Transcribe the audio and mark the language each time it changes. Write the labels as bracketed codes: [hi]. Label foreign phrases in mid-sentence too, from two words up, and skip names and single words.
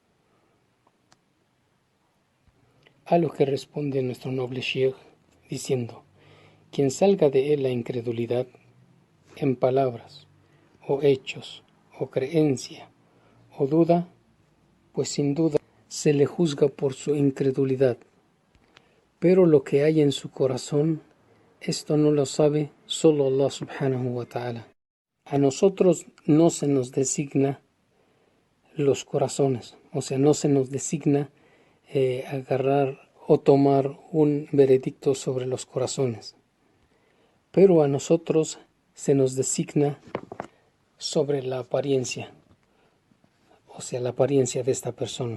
[es] A lo que responde nuestro noble Sheikh diciendo: quien salga de él la incredulidad en palabras o hechos o creencia o duda, pues sin duda se le juzga por su incredulidad, pero lo que hay en su corazón, esto no lo sabe solo Allah [ar] سبحانه وتعالى. [es] A nosotros no se nos designa los corazones, o sea, no se nos designa agarrar o tomar un veredicto sobre los corazones, pero a nosotros se nos designa sobre la apariencia, o sea, la apariencia de esta persona.